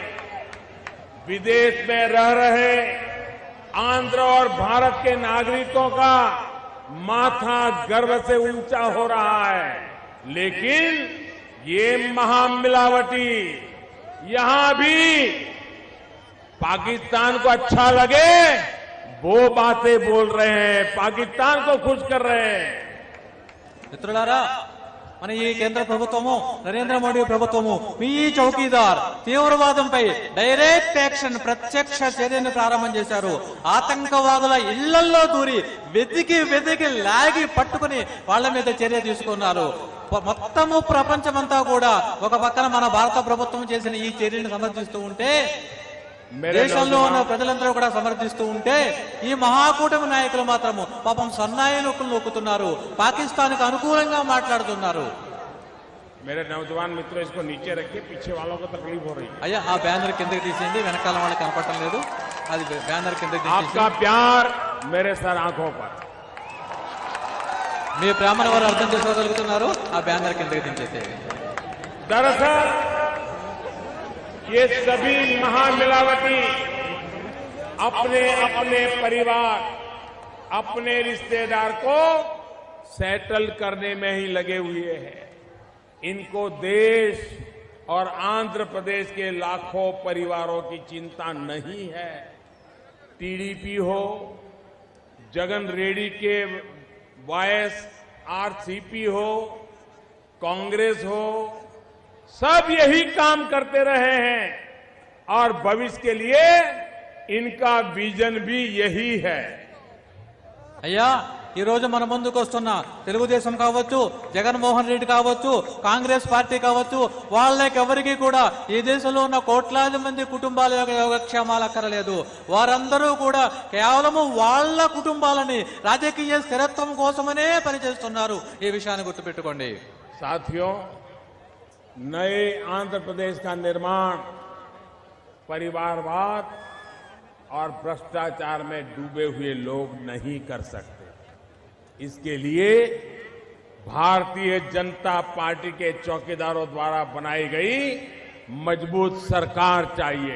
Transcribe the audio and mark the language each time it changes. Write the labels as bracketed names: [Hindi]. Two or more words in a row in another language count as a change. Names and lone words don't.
[Hindi] विदेश में रह रहे आंध्र और भारत के नागरिकों का माथा गर्व से ऊंचा हो रहा है। लेकिन ये महामिलावटी यहां भी पाकिस्तान को अच्छा लगे वो बातें बोल रहे हैं, पाकिस्तान को खुश कर रहे हैं। [Telugu] మిత్రులారా, మన ఈ కేంద్ర ప్రభుత్వము, నరేంద్ర మోడీ ప్రభుత్వము మీ చౌకీదార్ తీవ్రవాదంపై [English] direct action, [Telugu] ప్రత్యక్ష చర్యను ప్రారంభం చేశారు. ఆతంకవాదుల ఇళ్లల్లో దూరి వెతికి లాగి పట్టుకుని వాళ్ళ మీద చర్య తీసుకున్నారు. మొత్తము ప్రపంచమంతా కూడా ఒక పక్కన మన భారత ప్రభుత్వం చేసిన ఈ చర్యను సమర్థిస్తూ ఉంటే, దేశంలో ఉన్న ప్రజలందరూ కూడా సమర్థిస్తూ ఉంటే, ఈ మహాకూటమి నాయకులు మాత్రము పాపం సన్నాయి నొక్కులు నొక్కుతున్నారు, పాకిస్తాన్ కు అనుకూలంగా మాట్లాడుతున్నారు. [Hindi] मेरे नौजवान मित्रों, इसको नीचे रखिए, पीछे वालों को तकलीफ हो रही है. [Telugu] అయ్యా, ఆ బ్యానర్ కిందకి తీసేయండి, వెనకాల వాళ్ళకి కనపడటం లేదు. అది బ్యానర్ కిందకి తీసేసి, [Hindi] आपका प्यार मेरे सर आंखों पर. [Telugu] మీ ప్రేమను వారు అర్థం చేసుకోగలుగుతున్నారు. ఆ బ్యానర్ కిందకి దించేసేయండి. [Hindi] दरअसल ये सभी महामिलावटी अपने अपने परिवार, अपने रिश्तेदार को सेटल करने में ही लगे हुए हैं। इनको देश और आंध्र प्रदेश के लाखों परिवारों की चिंता नहीं है। टीडीपी हो, जगन रेड्डी के वाईएसआरसीपी हो, कांग्रेस हो, सब यही काम करते रहे हैं और भविष्य के लिए इनका विजन भी यही है. [Telugu] అయ్యా, ఈ రోజు మన ముందుకు వస్తున్న తెలుగుదేశం కావచ్చు, జగన్మోహన్ రెడ్డి కావచ్చు, కాంగ్రెస్ పార్టీ కావచ్చు, వాళ్ళకెవరికి కూడా ఈ దేశంలో ఉన్న కోట్లాది మంది కుటుంబాల యొక్క యోగక్షేమాలు అక్కరలేదు. వారందరూ కూడా కేవలము వాళ్ళ కుటుంబాలని రాజకీయ స్థిరత్వం కోసమనే పనిచేస్తున్నారు. ఈ విషయాన్ని గుర్తుపెట్టుకోండి. [Hindi] साथियों, नए आंध्र प्रदेश का निर्माण परिवारवाद और भ्रष्टाचार में डूबे हुए लोग नहीं कर सकते. इसके लिए भारतीय जनता पार्टी के चौकीदारों द्वारा बनाई गई मजबूत सरकार चाहिए.